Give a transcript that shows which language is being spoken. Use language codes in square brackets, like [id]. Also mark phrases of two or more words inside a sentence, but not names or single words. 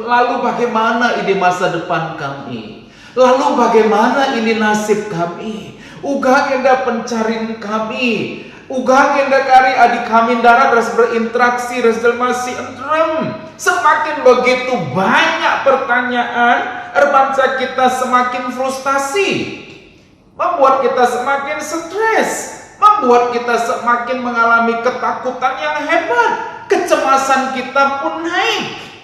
[id] Lalu bagaimana ini masa depan kami? Lalu bagaimana ini nasib kami? [btx] Uga enda pencarin kami, uga enda kari adik kami darat ras berinteraksi ras masih entrem. [id] Semakin begitu banyak pertanyaan, erbangsa kita semakin frustasi, membuat kita semakin stres, membuat kita semakin mengalami ketakutan yang hebat, kecemasan kita pun naik.